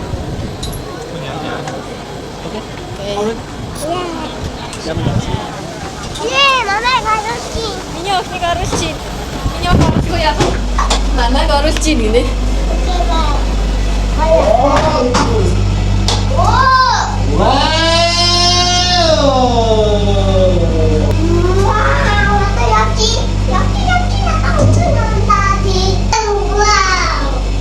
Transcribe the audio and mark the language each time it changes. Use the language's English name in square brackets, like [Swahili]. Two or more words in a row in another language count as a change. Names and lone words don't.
[Korean] 예, 마마가 가졌지. [Mongolian] Миний охиныг оруулчих. Миний охин оруулахгүй яах вэ? Мамайг оруулчих гинэ. [Korean] 와우, 또 여기 나가 엄청 나온다. 와우.